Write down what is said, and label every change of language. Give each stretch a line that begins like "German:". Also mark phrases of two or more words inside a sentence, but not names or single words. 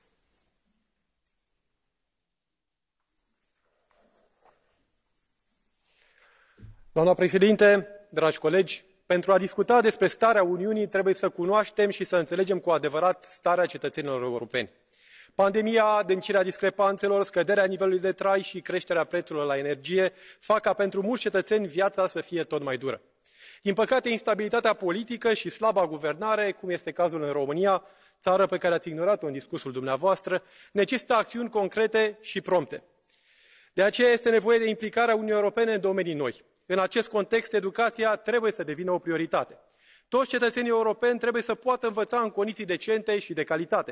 Romanian: Doamna președinte, dragi colegi, pentru a discuta despre starea Uniunii trebuie să cunoaștem și să înțelegem cu adevărat starea cetățenilor europeni. Pandemia, adâncirea discrepanțelor, scăderea nivelului de trai și creșterea prețurilor la energie fac ca pentru mulți cetățeni viața să fie tot mai dură. Din păcate, instabilitatea politică și slaba guvernare, cum este cazul în România, țară pe care ați ignorat-o în discursul dumneavoastră, necesită acțiuni concrete și prompte. De aceea este nevoie de implicarea Uniunii Europene în domenii noi. În acest context, educația trebuie să devină o prioritate. Toți cetățenii europeni trebuie să poată învăța în condiții decente și de calitate.